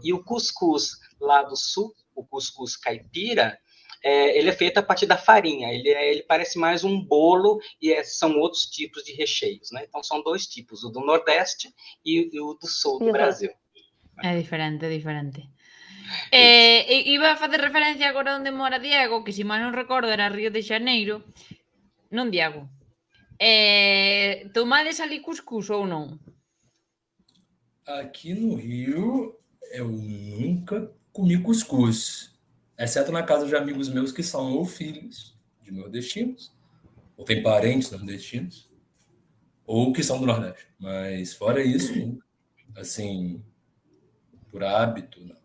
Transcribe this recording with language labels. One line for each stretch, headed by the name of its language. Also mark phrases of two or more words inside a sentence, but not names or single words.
Portuguese: E o cuscuz lá do sul, o cuscuz caipira, ele é feito a partir da farinha. Ele parece mais um bolo e são outros tipos de recheios, né? Então são dois tipos, o do Nordeste e o do sul do Brasil. É diferente.
Galician: Iba a fazer referencia agora onde mora Diego, que se mal non recordo era Río de Xaneiro. Non, Diego. Tomades ali cuscuz ou non?
Portuguese: Aqui no Rio, eu nunca comi cuscuz, exceto na casa de amigos meus que são ou filhos de nordestinos, ou tem parentes nordestinos, ou que são do Nordeste. Mas fora isso, nunca. Assim, por hábito, não.